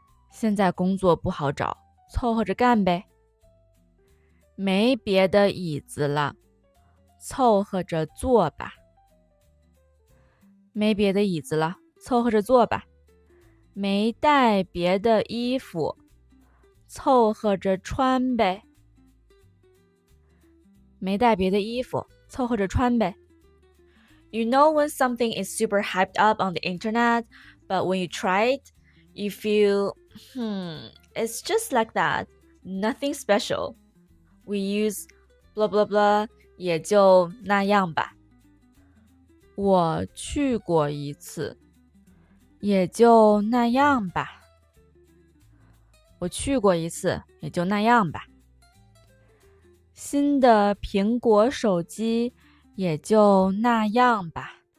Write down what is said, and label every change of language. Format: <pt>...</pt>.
<zh>现在工作不好找，凑合着干呗。没别的椅子了，凑合着坐吧。没别的椅子了，凑合着坐吧。没带别的衣服，凑合着穿呗。没带别的衣服，凑合着穿呗。</zh> <en>You know when something is super hyped up on the internet, but when you try it, you feel, it's just like that, nothing special. We use blah blah blah,</en> <zh>也就那样吧。我去过一次，也就那样吧。我去过一次，也就那样吧。新的苹果手机也就那样吧。</zh>